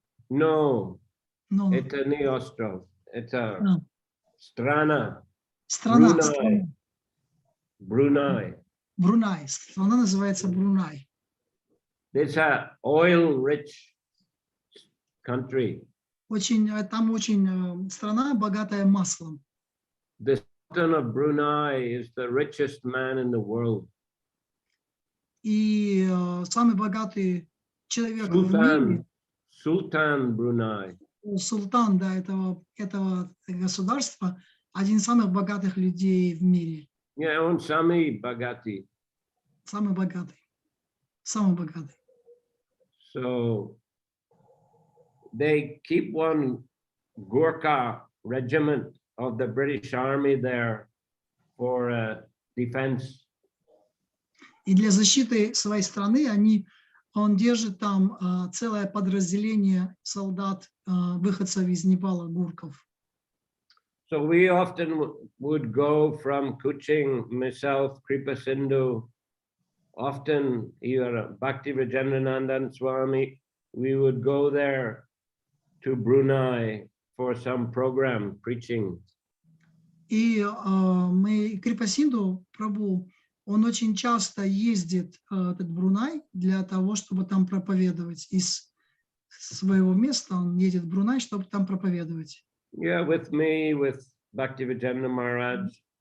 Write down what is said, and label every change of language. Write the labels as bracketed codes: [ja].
[ru] No, это не остров, это страна. Страна. [en] Brunei. [ru] Брунай. Страна называется Брунай. [en] It's an oil-rich country. [ru] Там очень страна богатая маслом. [en] The Sultan of Brunei is the richest man in the world. [ru] И самый богатый человек в мире. [en] Sultan Brunei. [ru] Султан, да, этого государства, один из самых богатых людей в мире. Yeah, он самый богатый. Самый богатый. Самый богатый. [en] So they keep one Gurkha regiment of the British Army there for defense. [ru] И для защиты своей страны он держит там целое подразделение солдат, выходцев из Непала, гурков. [en] So we often would go from Kuching, myself, Kripa Sindhu, often either Bhakti Vijayendranandan Swami, we would go there to Brunei for some program preaching. [ru] И мы, Крипа Синду, Прабху, он очень часто ездит в Брунай для того, чтобы там проповедовать. Из своего места он едет в Брунай, чтобы там проповедовать. [en] Yeah, with me, with Bhaktivinoda Maharaj.